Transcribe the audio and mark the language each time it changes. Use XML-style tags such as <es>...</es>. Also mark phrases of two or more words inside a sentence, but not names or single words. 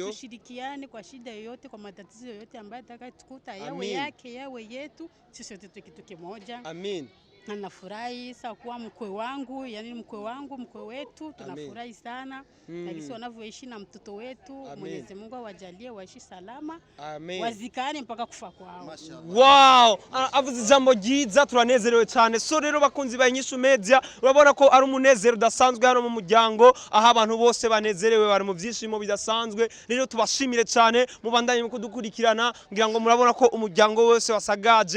<sw>Tushirikiane kwa shida yoyote, kwa matatizo yoyote ambayo atakayotukuta, yawe yake yawe yetu, sisi yote kitu kimoja. Amen. Na nafurahi sana kuwa mkwe wangu, yani mkwe wetu, tunafurahi sana. Na kisi wanavyoishi na mtoto wetu, Mwenyezi Mungu awajalie waishi salama. Amen. Wazikane mpaka kufa kwao.</sw> <rn>Wow, avuze ijambo ryiza, turanezerewe cyane. So rero bakunzi ba Inyishu Media, urabona ko ari umunezero udasanzwe hano mu muryango, aho abantu bose banezerewe, bari mu byishimo bidasanzwe. Rero tubashimire cyane, mubandanye mu kudukurikirana, ngira ngo murabona ko umuryango wose wasagaje.</rn>